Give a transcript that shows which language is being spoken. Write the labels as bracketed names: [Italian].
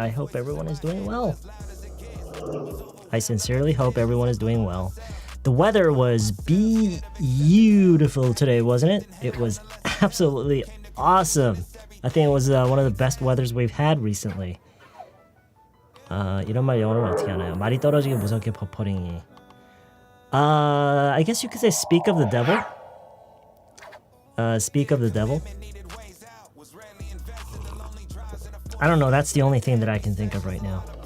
[English] I hope everyone is doing well. I sincerely hope everyone is doing well. The weather was beautiful today, wasn't it? It was absolutely awesome. I think it was one of the best weathers we've had recently. [Korean] 이런 말 영어로는 어떻게 하나요? 말이 떨어지게 무섭게 퍼퍼링이. [English] I guess you could say speak of the devil. Speak of the devil. I don't know, that's the only thing that I can think of right now.